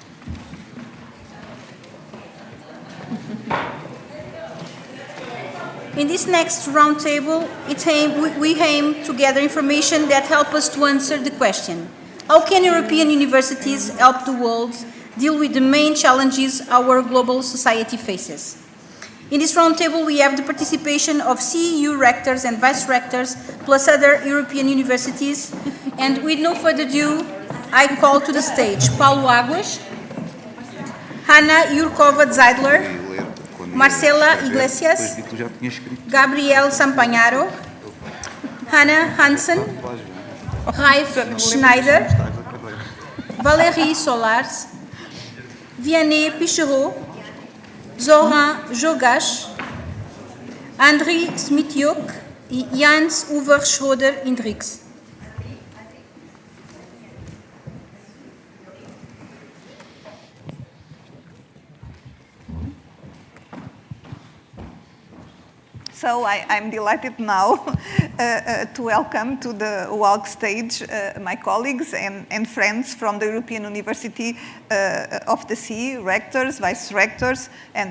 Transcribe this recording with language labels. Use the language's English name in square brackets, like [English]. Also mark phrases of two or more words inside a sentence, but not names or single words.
[English] In this next roundtable, we aim to gather information that help us to answer the question: how can European universities help the world deal with the main challenges our global society faces? In this roundtable, we have the participation of CEU rectors and vice-rectors, plus other European universities. And with no further ado, I call to the stage Paulo Aguas, Hanna Jurkova-Zeidler, Marcela Iglesias, Gabriel Sampagnaro, Hannah Hansen, Raif Schneider, Valérie Solars, Vianney Pichereau, Zoran Jogash, Andriy Smityuk e Jans Uwe Schroeder-Indrix. So I'm delighted now to welcome to the UAlg stage my colleagues and friends from the European University of the Sea, rectors, vice-rectors, and